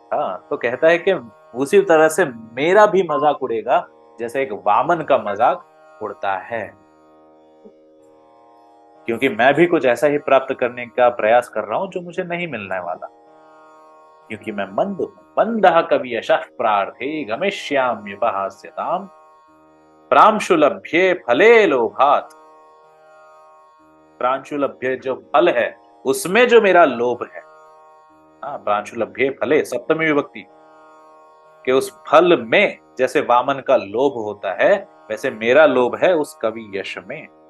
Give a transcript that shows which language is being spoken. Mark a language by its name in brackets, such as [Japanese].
[Hindi] हाँ, तो कहता है कि उसी तरह से मेरा भी मजाक उड़ेगा जैसे एक वामन का मजाक उड़ता है, क्योंकि मैं भी कुछ ऐसा ही प्राप्त करने का प्रयास कर रहा हूं जो मुझे नहीं मिलने वाला, क्योंकि मैं मंद हूं। [Sanskrit] मंदः कवि यशः प्रार्थी गमिष्याम्युपहास्यताम् प्रांशुलभ्ये फले लोभात् [Hindi] प्रांशुलभ्य जो फल है उसमें जो मेरा लोभ है, हाँ, [Sanskrit] प्रांशुलभ्य फले [Hindi] सप्तमी विभक्ति, कि उस फल में जैसे वामन का लोभ होता है वैसे मेरा लोभ है उस कवि यश में।